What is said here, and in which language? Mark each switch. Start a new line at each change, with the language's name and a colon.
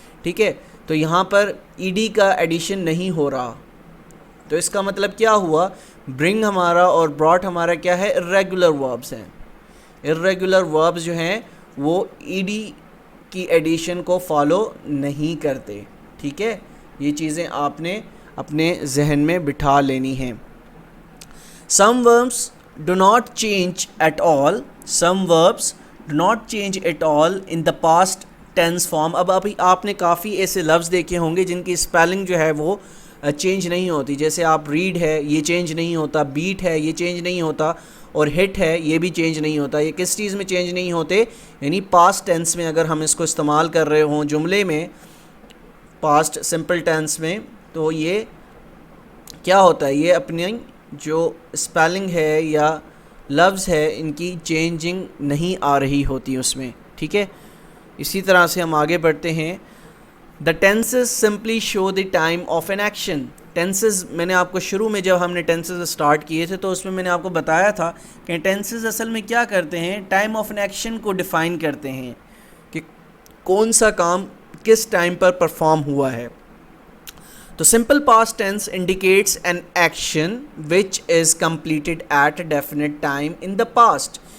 Urdu: ٹھیک ہے, تو یہاں پر ای ڈی کا ایڈیشن نہیں ہو رہا, تو اس کا مطلب کیا ہوا, برنگ ہمارا اور براٹ ہمارا کیا ہے, irregular verbs ہیں. irregular verbs جو ہیں وہ ای ڈی کی ایڈیشن کو فالو نہیں کرتے. ٹھیک ہے, یہ چیزیں آپ نے اپنے ذہن میں بٹھا لینی ہیں.
English: Some verbs do not change at all. Some verbs do not change at all in the past tense form.
Urdu: اب ابھی آپ نے کافی ایسے لفظ دیکھے ہوں گے جن کی اسپیلنگ جو ہے وہ چینج نہیں ہوتی. جیسے آپ ریڈ ہے, یہ چینج نہیں ہوتا, بیٹ ہے, یہ چینج نہیں ہوتا, اور ہٹ ہے, یہ بھی چینج نہیں ہوتا. یہ کس چیز میں چینج نہیں ہوتے, یعنی پاسٹ ٹینس میں اگر ہم اس کو استعمال کر رہے ہوں جملے میں, پاسٹ سمپل ٹینس میں, تو یہ کیا ہوتا ہے, یہ اپنی جو اسپیلنگ ہے یا لفظ ہے ان کی چینجنگ نہیں آ رہی ہوتی اس میں. ٹھیک ہے, اسی طرح سے ہم آگے بڑھتے ہیں.
English: The tenses simply show the time of an action.
Urdu: Tenses میں نے آپ کو شروع میں جب ہم نے ٹینسز اسٹارٹ کیے تھے تو اس میں میں نے آپ کو بتایا تھا کہ ٹینسز اصل میں کیا کرتے ہیں, ٹائم آف این ایکشن کو ڈیفائن کرتے ہیں کہ کون سا کام کس ٹائم پر پرفارم ہوا ہے.
English: تو simple past tense indicates an action which is completed at a definite time in the past.